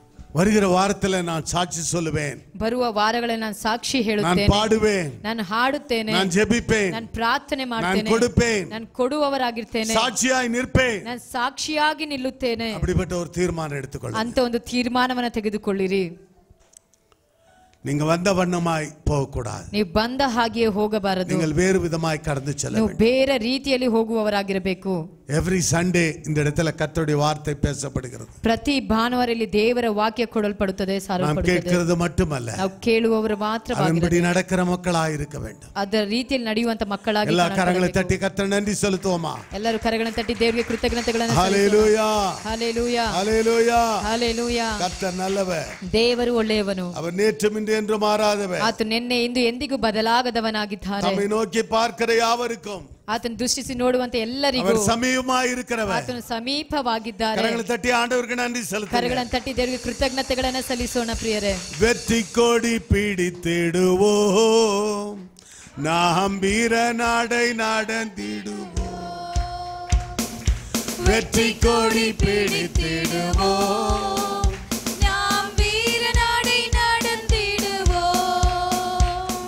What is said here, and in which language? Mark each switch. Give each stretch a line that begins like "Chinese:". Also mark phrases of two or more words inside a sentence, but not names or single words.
Tamil: வருகிற வாரத்துல நான் சாட்சி சொல்லுவேன்.
Kannada: ಬರುವ ವಾರಗಳಲ್ಲಿ ನಾನು ಸಾಕ್ಷಿ
Tamil: நான்
Kannada: ಹೇಳುತ್ತೇನೆ,
Tamil: பாடுவேன்,
Kannada: ನಾನು ಹಾಡುತ್ತೇನೆ,
Tamil: நான் ஜெபிப்பேன்,
Kannada: ನಾನು ಪ್ರಾರ್ಥನೆ
Tamil: நான்
Kannada: ಮಾಡ್ತೇನೆ,
Tamil: கொடுப்பேன்,
Kannada: ನಾನು ಕೊಡುವವರಾಗಿರ್ತೇನೆ,
Tamil: சாட்சியாய் நிற்பேன்.
Kannada: ನಾನು ಸಾಕ್ಷಿಯಾಗಿ ನಿಲ್ಲುತ್ತೇನೆ.
Tamil: அப்படிப்பட்ட ஒரு தீர்மானம் எடுத்துக்கொள்ளுங்க.
Kannada: ಅಂತ ಒಂದು ತೀರ್ಮಾನವನ್ನ ತೆಗೆದುಕೊಳ್ಳಿರಿ.
Tamil: நீங்க வந்த வண்ணமாய் போக கூடாது.
Kannada: ನೀವು ಬಂದ ಹಾಗೆಯೇ ಹೋಗಬಾರದು.
Tamil: நீங்கள் வேறு விதமாய் கடந்து செல்ல
Kannada: ನೀವು
Tamil: வேண்டும்.
Kannada: ಬೇರೆ ರೀತಿಯಲ್ಲಿ ಹೋಗುವವರಾಗಿರಬೇಕು.
English: Every Sunday
Tamil: இந்த இடத்துல கர்த்தருடைய வார்த்தை பேசப்படுகிறது.
Kannada: ಪ್ರತಿ ಭಾನುವಾರದಲ್ಲಿ ದೇವರ ವಾಕ್ಯ ಕೊಡಲ್ಪಡುತ್ತದೆ,
Tamil: நாம்
Kannada: ಸಾರಲ್ಪಡುತ್ತದೆ.
Tamil: கேட்கிறது மட்டுமல்ல,
Kannada: ನಾವು ಕೇಳುವವರು ಮಾತ್ರವಾಗಿ
Tamil: அதன்படி நடக்கிற மக்களாய் இருக்க வேண்டும்.
Kannada: ಅದರ ರೀತಿಯಲ್ಲಿ ನಡೆಯುವಂತ ಮಕ್ಕಳಾಗಿ
Tamil: எல்லா கரங்களை தட்டி கர்த்தர் நன்றி செலுத்துவோமா?
Kannada: ಎಲ್ಲರೂ ಕರಗಳನ್ನು ತಟ್ಟಿ ದೇವರಿಗೆ ಕೃತಜ್ಞತೆಗಳನ್ನು
Tamil: ஹalleluya, ஹalleluya, ஹalleluya. ஹalleluya. கர்த்தர் நல்லவர்,
Kannada: ದೇವರು ಒಳ್ಳೆಯವನು,
Tamil: அவர் நேற்றும் இன்று என்று மாறாதவர்.
Kannada: ಆತ ನಿನ್ನೆ ಇಂದು ಎಂದಿಗೂ ಬದಲಾಗದವನಾಗಿದ್ದಾನೆ.
Tamil: நம்மை நோக்கி பார்க்கிற யாவருக்கும்
Kannada: ಆತನು ದೃಷ್ಟಿಸಿ ನೋಡುವಂತ ಎಲ್ಲರಿಗೂ
Tamil: அவர் ಸಮೀಪமாய் இருக்கிறவர்.
Kannada: ಆತನು ಸಮೀಪವಾಗಿದ್ದಾರೆ.
Tamil: கரங்களை தட்டி ஆண்டவருக்கு நன்றி செலுத்துங்க.
Kannada: ಕರಗಳನ್ನು ತಟ್ಟಿ ದೇವರಿಗೆ ಕೃತಜ್ಞತೆಗಳನ್ನು ಸಲ್ಲಿಸೋಣ ಪ್ರಿಯರೇ.
Tamil: வெற்றி கொடி பிடித்திடுவோம், நாம் வீர நடை நடந்திடுவோம். வெற்றி கொடி பிடித்திடுவோம், நாம் வீர நடை நடந்திடுவோம்.